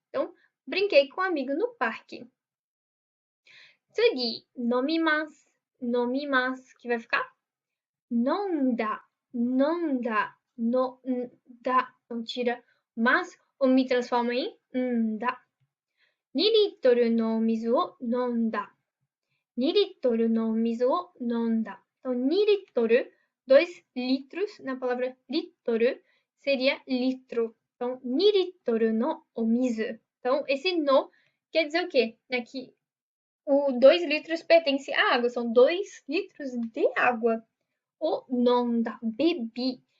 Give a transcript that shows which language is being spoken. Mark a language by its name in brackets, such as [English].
[Portuguese] Então, brinquei com um amigo no parque. [Japanese] 次、飲みます。飲みます。 [Portuguese] que vai ficar? [Japanese] 飲んだ。飲んだ。のんだ。 [Portuguese] Então, tira mas ou me transforma em んだ。 [Japanese] 2リットルのお水を飲んだ。2リットルのお水を飲んだ。 [Portuguese] Então, 2 litros, 2 litros, na palavra litro, seria litro. Então, 2 litros no omizu. Então, esse no quer dizer o quê? É que o 2 litros pertence à água. São 2 litros de água. O nonda, bebi.